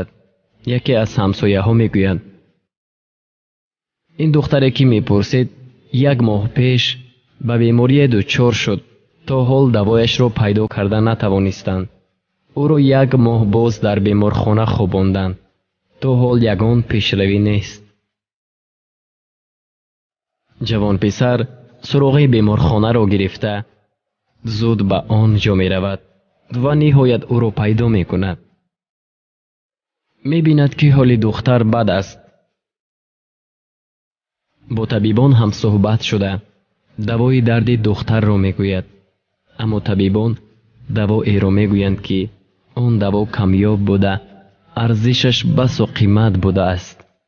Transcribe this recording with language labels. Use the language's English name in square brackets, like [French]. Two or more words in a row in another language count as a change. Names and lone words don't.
[Tajik] яке аз ҳамсояҳо мегӯяд: ин духтаре ки мепурсед, як моҳ пеш ба беморие дучор шуд, то ҳол давояшро пайдо карда натавонистанд. ӯро як моҳ боз дар беморхона хобонданд, то ҳол ягон пешравӣ нест. [Persian] جوان پسر سراغ بیمارخانه را گرفته زود به آن جا می رود و نهایت او را پیدا می کند. می بیند که حال دختر بد است. با طبیبان هم صحبت شده دوای درد دختر را می گوید، اما طبیبان دوایی را می گویند که آن دوا کمیاب بوده، ارزشش بس و قیمت بوده است.